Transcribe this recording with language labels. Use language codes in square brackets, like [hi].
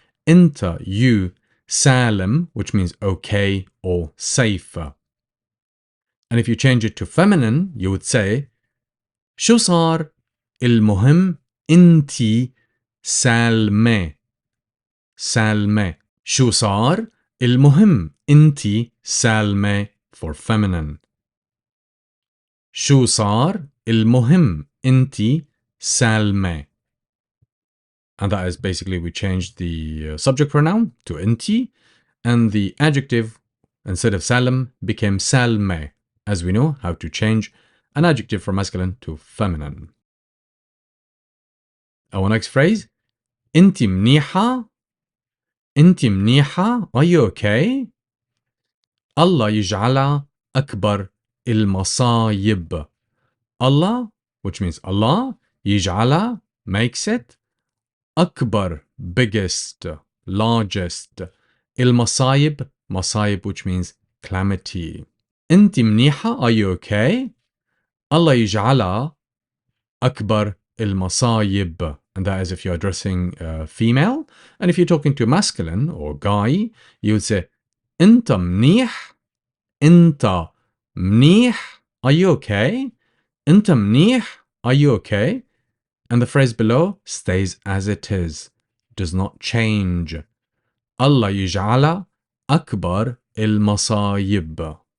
[en] أنت, you, سالم, which means okay or safe. And if you change it to feminine, you would say شو صار؟ المهم أنتي سالمة. [ar] سالمة. شو صار؟ المهم أنتي سالمة for feminine. شو صار؟ المهم أنتي سالمة. [en] And that is basically we changed the subject pronoun to أنتي and the adjective instead of Salem became Salme, as we know how to change an adjective from masculine to feminine. Our next phrase. [ar] أنتِ منيحة؟ أنتِ منيحة؟ Are you okay? الله يجعلها أكبر المصايب. [en] Allah, which means Allah, يجعلها, makes it, أكبر, biggest, largest, المصايب, مصايب, which means calamity. أنتِ منيحة? Are you okay? [ar] الله يجعلها أكبر المصايب. [en] And that is if you're addressing a female. And if you're talking to masculine or guy, you would say أنت منيح. أنت منيح. Are you okay? أنت منيح. Are you okay? And the phrase below stays as it is. Does not change. [ar] الله يجعلها أكبر المصايب.